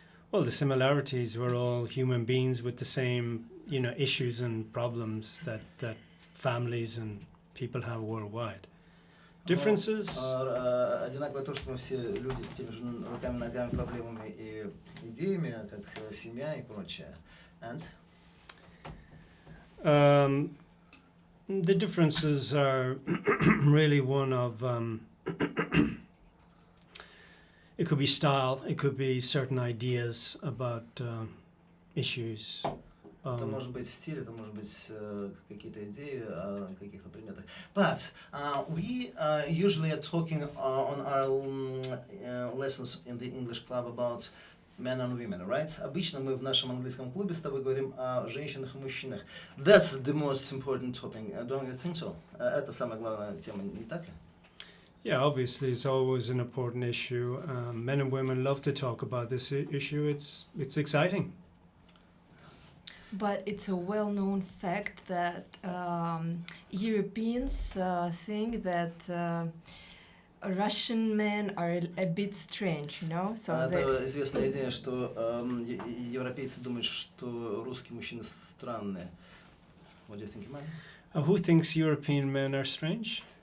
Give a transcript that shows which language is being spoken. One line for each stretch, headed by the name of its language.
English: Well, the similarities were all human beings with the same, issues and problems that families and people have worldwide. Differences?
Russian: Одинаково то, что мы все люди с теми же руками, ногами, проблемами и идеями, как семья и прочее.
English: And? The differences are really one of it could be style, it could be certain ideas about issues.
Russian: Это может быть стиль, это может быть какие-то идеи о каких-то предметах.
English: But we usually are talking on our lessons in the English club about men and women, right?
Russian: Обычно мы в нашем английском клубе с тобой говорим о женщинах и мужчинах.
English: That's the most important topic, don't you think so?
Russian: Это самая главная тема, не так ли?
English: Yeah, obviously it's always an important issue. Men and women love to talk about this issue. It's exciting. But it's a well-known fact that Europeans think that Russian men are a bit strange, So
Russian: это известная идея, что европейцы думают, что русские мужчины странные.
English: What do you think, man? Who thinks European men are strange?